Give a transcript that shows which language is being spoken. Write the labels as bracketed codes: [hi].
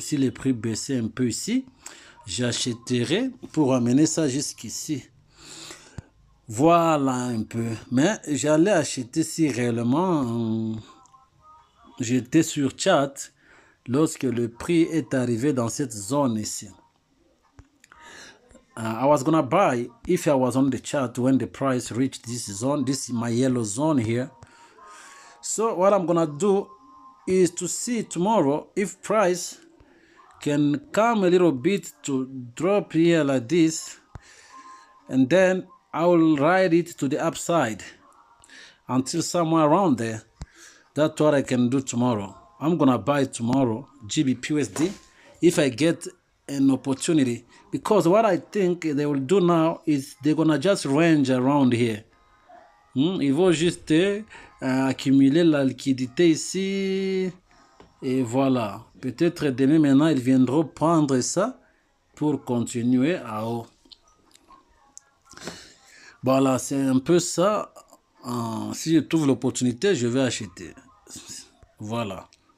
[fr] Si les prix baissaient un peu ici, j'achèterai pour amener ça jusqu'ici. Voilà un peu. Mais j'allais acheter si réellement j'étais sur chat lorsque le prix est arrivé dans cette zone ici. [en] I was gonna buy if I was on the chart when the price reached this zone. This is my yellow zone here. So what I'm gonna do is to see tomorrow if price can come a little bit to drop here like this, and then I will ride it to the upside until somewhere around there. That's what I can do tomorrow. I'm gonna buy tomorrow GBPUSD if I get an opportunity, because what I think they will do now is they're gonna just range around here. [fr] Ils vont juste accumuler la liquidité ici et voilà. Peut-être demain maintenant ils viendront prendre ça pour continuer à haut. Voilà, c'est un peu ça. Si je trouve l'opportunité, je vais acheter. Voilà.